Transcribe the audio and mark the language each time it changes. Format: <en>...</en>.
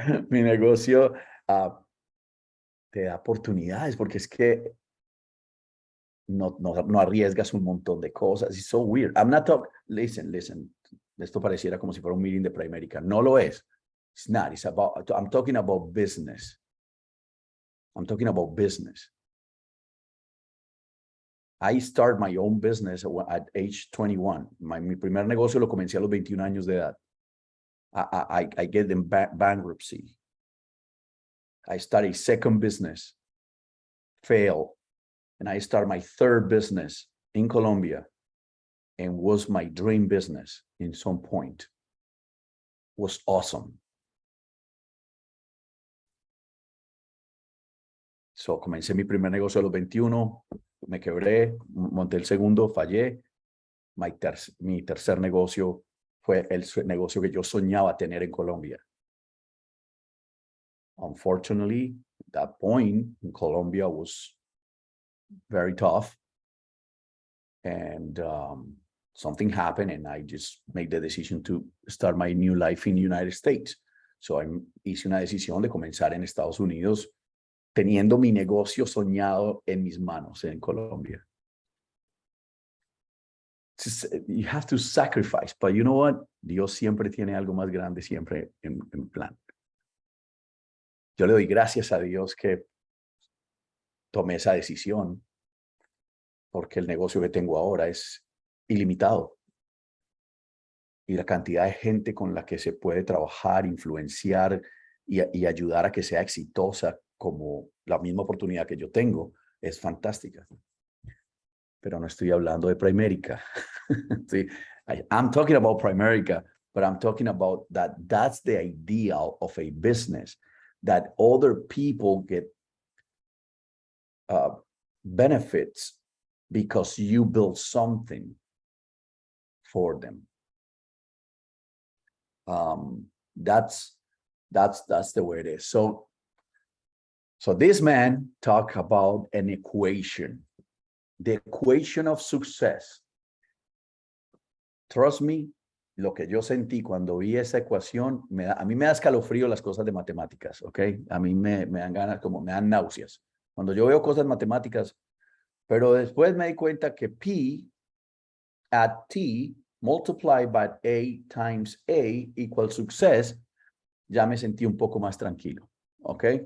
<es>Mi negocio te da oportunidades porque es que no arriesgas un montón de cosas.</es> <en>It's so weird. I'm not talking, listen.</en> <es>Esto pareciera como si fuera un meeting de Primérica. No lo es.</es> <en>It's not. It's about, I'm talking about business. I'm talking about business. I start my own business at age 21.</en> <es>Mi primer negocio lo comencé a los 21 años de edad.</es> <en>I get in bankruptcy. I start a second business, fail, and I start my third business in Colombia, and was my dream business in some point. Was awesome.</en> <es>So, comencé mi primer negocio a los 21, me quebré, monté el segundo, fallé. Mi tercer negocio fue el negocio que yo soñaba tener en Colombia.</es> <en>Unfortunately, at that point in Colombia was very tough. And something happened and I just made the decision to start my new life in the United States.</en> <es>So hice una decisión de comenzar en Estados Unidos teniendo mi negocio soñado en mis manos en Colombia.</es> <en>You have to sacrifice, but you know what?</en> <es>Dios siempre tiene algo más grande, siempre en plan. Yo le doy gracias a Dios que tomé esa decisión, porque el negocio que tengo ahora es ilimitado. Y la cantidad de gente con la que se puede trabajar, influenciar y ayudar a que sea exitosa como la misma oportunidad que yo tengo es fantástica. Pero no estoy hablando de Primérica.</es> <en>Sí, I'm talking about Primérica, but I'm talking about that's the ideal of a business, that other people get benefits because you build something for them. That's the way it is. So this man talked about an equation, the equation of success. Trust me,</en> <es>lo que yo sentí cuando vi esa ecuación, a mí me da escalofrío las cosas de matemáticas, ¿ok? A mí me dan ganas, como me dan náuseas. Cuando yo veo cosas matemáticas, pero después me di cuenta que</es> <en>P at T multiplied by A times A equals success,</en> <es>ya me sentí un poco más tranquilo, ¿ok?</es>